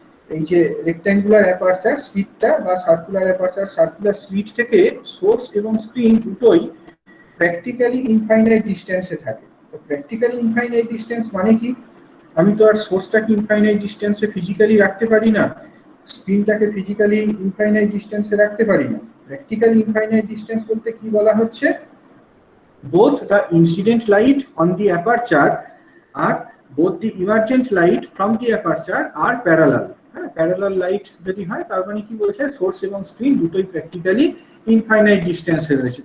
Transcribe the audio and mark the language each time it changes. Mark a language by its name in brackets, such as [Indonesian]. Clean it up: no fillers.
[Bangla] এই যে rectangular aperture স্লিটটা বা সার্কুলার অ্যাপারচার সার্কুলার স্লিট থেকে সোর্স এবং স্ক্রিন দুটোই প্র্যাকটিক্যালি ইনফাইনাইট ডিস্টেন্সে থাকে। তো প্র্যাকটিক্যালি ইনফাইনাইট ডিস্টেন্স মানে কি? আমি তো আর সোর্সটাকে ইনফাইনাইট ডিস্টেন্সে ফিজিক্যালি রাখতে পারি না, স্ক্রিনটাকে ফিজিক্যালি ইনফাইনাইট ডিস্টেন্সে রাখতে পারি না। প্র্যাকটিক্যালি ইনফাইনাইট ডিস্টেন্স বলতে কি বলা হচ্ছে, [English] both the incident light on the aperture and both the emergent light from the aperture are parallel. [Bangla] Parallel light যদি হয় তার মানে কি বলছে, সোর্স এবং স্ক্রিন দুটোই প্র্যাকটিক্যালি ইনফাইনাইট ডিস্টেন্সে রয়েছে।